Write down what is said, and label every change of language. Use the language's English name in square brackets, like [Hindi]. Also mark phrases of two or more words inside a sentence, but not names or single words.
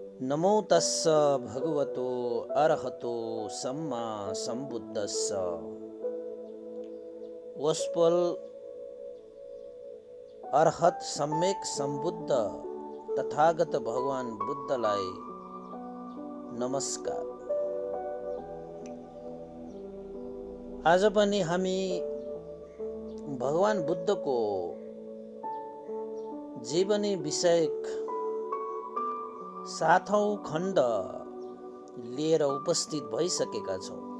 [Pali] नमो तस्स भगवतो अरहतो सम्मा सम्बुद्धस्स। [Nepali] वस्पल अरहत सम्यक सम्बुद्ध तथागत भगवान बुद्धलाई नमस्कार। आज पनि हामी भगवान बुद्धको जीवनी विषयक 7औं खण्ड लिएर उपस्थित भइसकेका छौँ।